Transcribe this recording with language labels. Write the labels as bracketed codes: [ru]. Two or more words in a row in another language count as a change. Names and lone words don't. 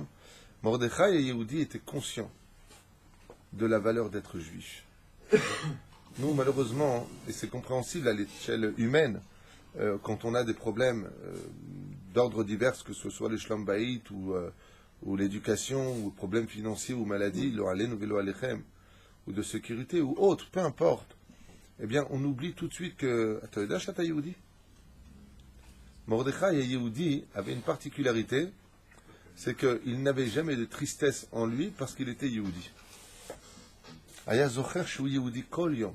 [fr] Mordechai et Yehudi étaient conscients de la valeur d'être juif. Nous, malheureusement, et c'est compréhensible à l'échelle humaine, quand on a des problèmes d'ordre divers, que ce soit les [he] שלום בית [fr] ou l'éducation, ou problèmes financiers, ou maladies, [he] לא עלינו ולא עליכם, [fr] ou de sécurité, ou autre, peu importe, eh bien, on oublie tout de suite que... Attends, Yehudi Mordechai et Yehudi avaient une particularité, c'est qu'il n'avait jamais de tristesse en lui parce qu'il était Yehudi. [he] היה זוכר שהוא יהודי כל יום.